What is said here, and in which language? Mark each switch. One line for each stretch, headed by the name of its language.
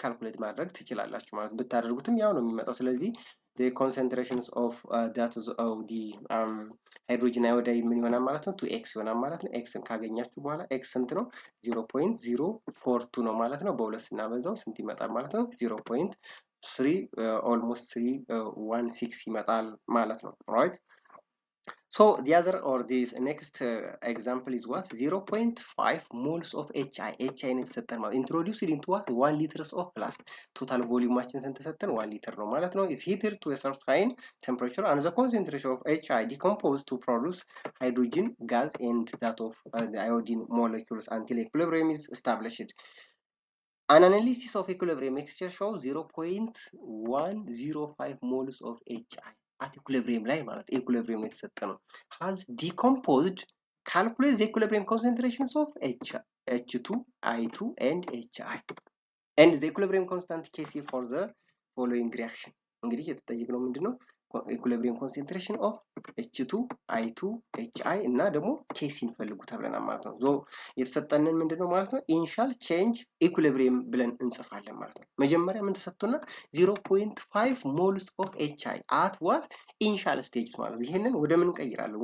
Amharic: ካልኩሌት ማድረግ ትችላላችሁ ማለት ነው። ብታደርጉትም ያው ነው የሚመጣው። ስለዚህ
English: the concentrations of that of the hydrogen iodide
Amharic: ምን ይሆናል ማለት ነው 2x ይሆናል ማለት ነው። x ካገኛችሁ በኋላ x ስንት ነው? 0.042 ነው ማለት ነው። በሁለት ስናበዛው ስንት ይመጣል ማለት ነው? 0.3 almost 316 ይመጣል ማለት ነው። right?
English: So the other or this next example is what 0.5 moles of HI
Amharic: ነው የተሰጠን ማለት
English: introduced into what 1 liters of flask total volumeአችን
Amharic: ስንት ተሰጠን
English: 1 liter
Amharic: ነው ማለት ነው
English: is heated to a certain temperature and the concentration of HI decomposed to produce hydrogen gas and that of the iodine molecules until equilibrium is established. An analysis of equilibrium mixture shows 0.105 moles of HI at equilibrium
Amharic: ላይ ማለት
English: equilibrium
Amharic: የተሰጠ ነው
English: has decomposed calculate the equilibrium concentrations of H2 I2 and HI and the equilibrium constant Kc for the following reaction
Amharic: እንግዲህ የተጠየቅነው ምንድነው ኢኩሊብሪየም ኮንሰንትሬሽን ኦፍ H2 I2 HI እና ደግሞ ኬሲን ፈልጉ ተብለናል ማለት ነው። ዞ የተሰጠንን ምንድነው ማለት ነው ኢኒሻል ቼንጅ ኢኩሊብሪየም ብለን እንጽፋለን ማለት ነው። መጀመሪያ ምን ተሰጥቶና 0.5 ሞልስ ኦፍ HI አት ዋት ኢኒሻል ስቴጅስ ማለት ነው። ይሄንን ወደ ምን እንቀይራለን?